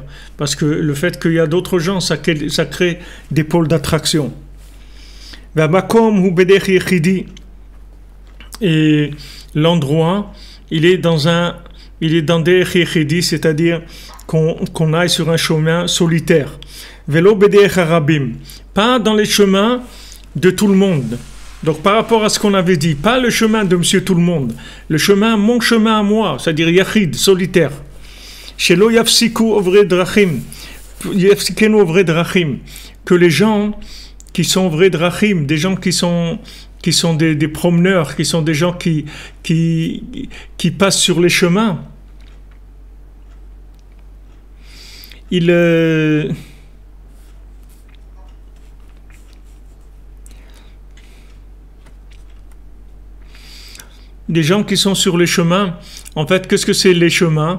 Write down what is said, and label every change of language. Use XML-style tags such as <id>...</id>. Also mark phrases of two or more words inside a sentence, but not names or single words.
<fr>Parce que le fait qu'il y a d'autres gens, ça crée des pôles d'attraction. Et l'endroit, il est dans des chidi, c'est-à-dire qu'on aille sur un chemin solitaire.</fr> <he>ולא בדרך הרבים,</he> <fr>pas dans les chemins de tout le monde. Donc par rapport à ce qu'on avait dit, pas le chemin de Monsieur Tout le Monde, mon chemin à moi, c'est-à-dire yachid, solitaire.</fr> <he>שלא יפסיקו עוברי דרכים, יפסיקנו עוברי דרכים,</he> <fr>que les gens qui sont vrais drachim, des gens qui sont des promeneurs, qui sont des gens qui passent sur les chemins, des gens qui sont sur les chemins, en fait, qu'est-ce que c'est les chemins?</fr>